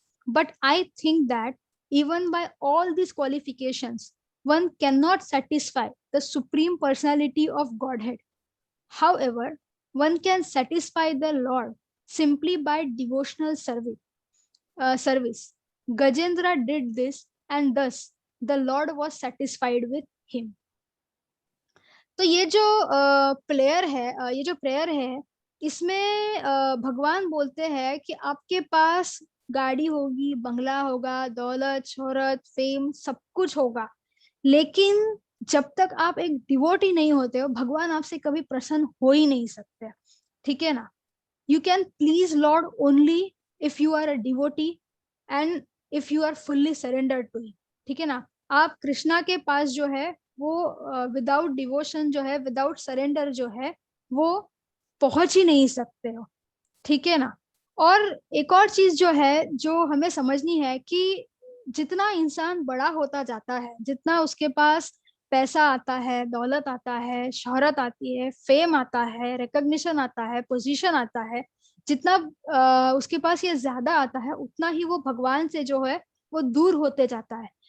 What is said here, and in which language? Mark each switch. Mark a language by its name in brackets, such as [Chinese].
[English] But I think that even by all these qualifications, one cannot satisfy the supreme personality of Godhead. However, one can satisfy the Lord simply by devotional service. Gajendra did this, and thus the Lord was satisfied with him. [Hindi] तो ये जो player है, ये जो prayer है, इसमें भगवान बोलते हैं कि आपके पास गाड़ी होगी, बंगला होगा, दौलत, शोहरत, फेम, सब कुछ होगा, लेकिन जब तक आप एक डिवोटी नहीं होते हो, भगवान आपसे कभी प्रसन्न हो ही नहीं सकते। ठीक है ना? [English] You can please Lord only if you are a devotee and if you are fully surrendered to him। [Hindi] ठीक है ना? आप कृष्णा के पास जो है वो [English] without devotion [Hindi] जो है, [English] without surrender [Hindi] जो है, वो पहुंच ही नहीं सकते हो। ठीक है ना? और एक और चीज जो है जो हमें समझनी है कि जितना इंसान बड़ा होता जाता है, जितना उसके पास पैसा आता है, दौलत आता है, शोहरत आती है, फेम आता है, रिकॉग्निशन आता है, पोजीशन आता है, जितना उसके पास ये ज्यादा आता है, उतना ही वो भगवान से जो है वो दूर होते जाता है।